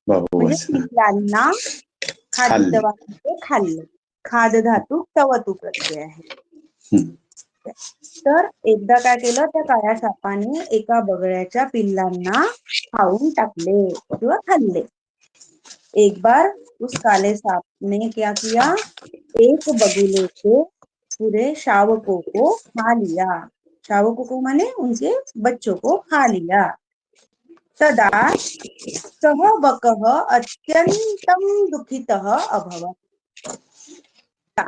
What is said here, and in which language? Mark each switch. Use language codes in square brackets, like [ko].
[mr] म्हणजे पिल्लांना खादितवान खाल्ले. खाद धातू तवतू प्रत्यय आहे. तर एकदा काय केलं, त्या काळ्या सापाने एका बगळ्याच्या पिल्लांना खाऊन टाकले किंवा खाल्ले. [hi] एक बार उस काले सांप ने क्या किया, एक बगुले के पूरे शावकों को खा लिया. शावकों को माने उनके बच्चों को खा लिया. [sa] तदा सह बकः अत्यंतम दुःखितः अभवत्.